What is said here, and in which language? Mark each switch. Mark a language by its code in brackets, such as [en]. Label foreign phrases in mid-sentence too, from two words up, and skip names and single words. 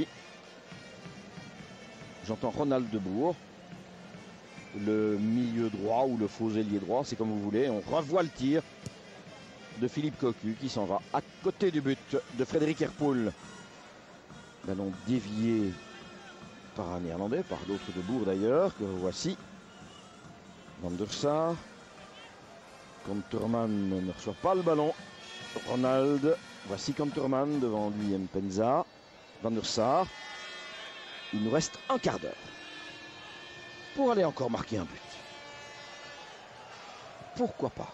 [fr] J'entends Ronald Debourg, le milieu droit ou le faux ailier droit, c'est comme vous voulez. On revoit le tir de Philippe Cocu qui s'en va à côté du but de Frédéric Herpoul. Ballon dévié par un Néerlandais, par l'autre Debourg d'ailleurs, que voici. Van der Sar. Conterman ne reçoit pas le ballon. Ronald Voici Kanterman devant lui Mpenza, Van der Sar. Il nous reste un quart d'heure pour aller encore marquer un but. Pourquoi pas?